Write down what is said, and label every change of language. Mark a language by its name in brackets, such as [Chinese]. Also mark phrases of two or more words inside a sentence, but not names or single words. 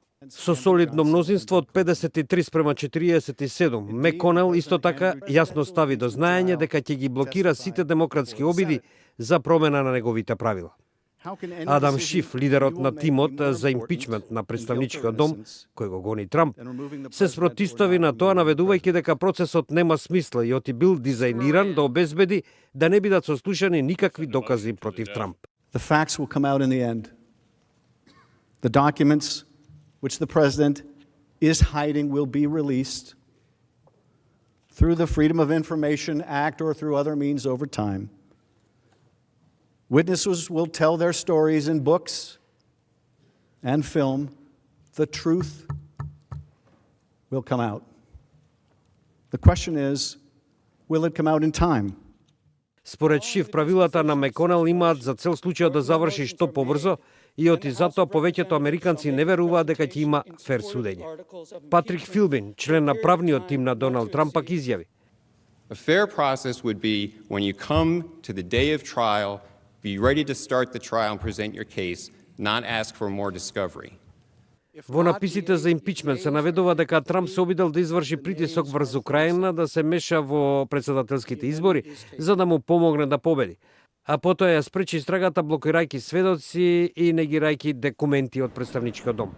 [Macedonian] Со солидно мнозинство од 53:47, Меконел исто така јасно стави до знаење дека ќе ги блокира сите демократски обиди за промена на неговите правила. Адам Шиф, лидерот на тимот за импичмент на представничкиот дом, кој го гони Трамп, се спротистави на тоа наведувајќи дека процесот нема смисла и оти бил дизајниран да обезбеди да не бидат сослушани никакви докази против Трамп. [English] The facts will come out in the end. The documents which the president is hiding will be released through the Freedom of Information Act or through other means over time. Witnesses will tell their stories in books and film. The truth will come out. The question is, will it come out in time? [Macedonian] Според Шиф, правилата на Меконел имаат за цел случајот да заврши што побрзо и оти затоа повеќето американци не веруваат дека ќе има фер судење. Патрик Филбин, член на правниот тим на Доналд Трамп, пак изјави: [English] A fair process would be when you come to the day of trial, be ready to start the trial and present your case, not ask for more discovery. [Macedonian] Во написите за импичмент се наведува дека Трамп се обидел да изврши притисок врз Украина да се меша во председателските избори за да му помогне да победи, а потоа ја спречи истрагата блокирајќи сведоци и негирајќи документи од представничкиот дом.